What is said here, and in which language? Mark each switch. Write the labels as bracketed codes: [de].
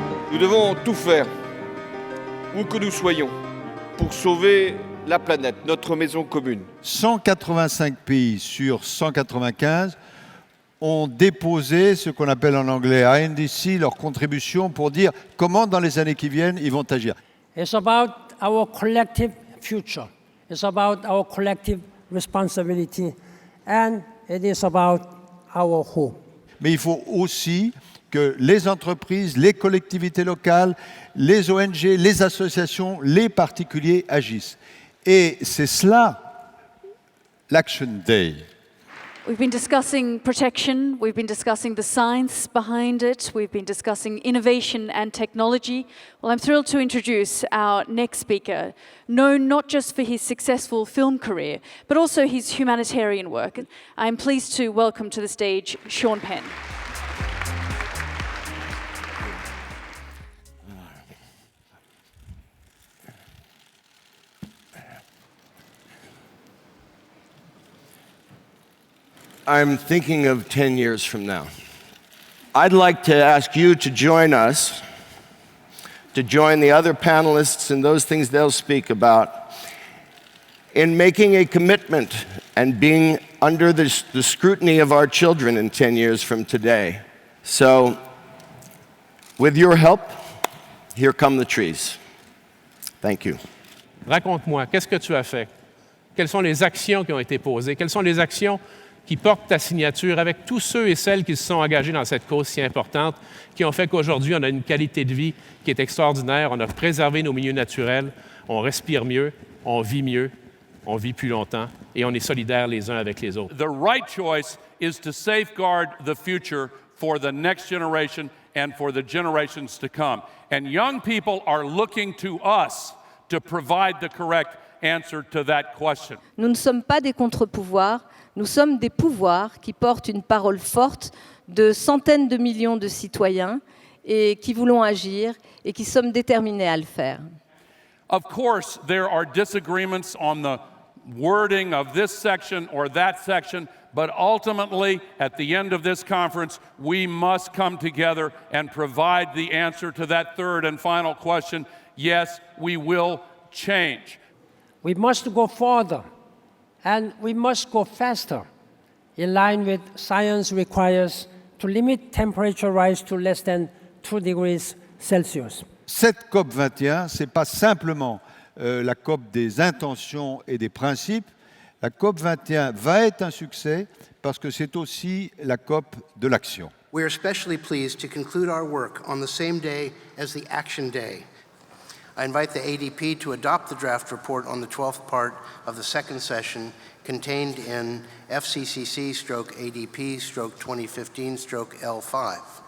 [fr] Nous devons tout faire, où que nous soyons, pour sauver la planète, notre maison commune. 185 pays sur 195 ont déposé ce qu'on appelle en anglais ANDC, leur contribution pour dire comment dans les années qui viennent ils vont agir. [en] It's about our collective future. It's about our collective responsibility. And it is about our hope. [fr] Mais il faut aussi que les entreprises, les collectivités locales, les ONG, les associations, les particuliers agissent. Et c'est cela, l'Action Day. [en] We've been discussing protection, we've been discussing the science behind it, we've been discussing innovation and technology. Well, I'm thrilled to introduce our next speaker, known not just for his successful film career, but also his humanitarian work. I'm pleased to welcome to the stage Sean Penn. I'm thinking of 10 years from now. I'd like to ask you to join us, to join the other panelists and those things they'll speak about, in making a commitment and being under the scrutiny of our children in 10 years from today. So, with your help, here come the trees. Thank you. [fr] Raconte-moi, qu'est-ce que tu as fait? Quelles sont les actions qui ont été posées? Quelles sont les actions qui portent ta signature avec tous ceux et celles qui se sont engagés dans cette cause si importante, qui ont fait qu'aujourd'hui, on a une qualité de vie qui est extraordinaire, on a préservé nos milieux naturels, on respire mieux, on vit plus longtemps, et on est solidaires les uns avec les autres. [en] The right choice is to safeguard the future for the next generation and for the generations to come. And young people are looking to us to provide the correct answer to that question. [fr] Nous ne sommes pas des contre-pouvoirs, nous sommes des pouvoirs qui portent une parole forte de centaines de millions de citoyens et qui voulons agir et qui sommes déterminés à le faire. [en] Of course, there are disagreements on the wording of this section or that section, but ultimately, at the end of this conference, we must come together and provide the answer to that third and final question. Yes, we will change. We must go further, and we must go faster, in line with science requires to limit temperature rise to less than 2 degrees Celsius. [fr] Cette COP21, ce n'est pas simplement la COP des intentions et des principes. La COP21 va être un succès parce que c'est aussi la COP de l'action. [en] We are especially pleased to conclude our work on the same day as the Action Day. I invite the ADP to adopt the draft report on the 12th part of the second session contained in FCCC/ADP/2015/L5.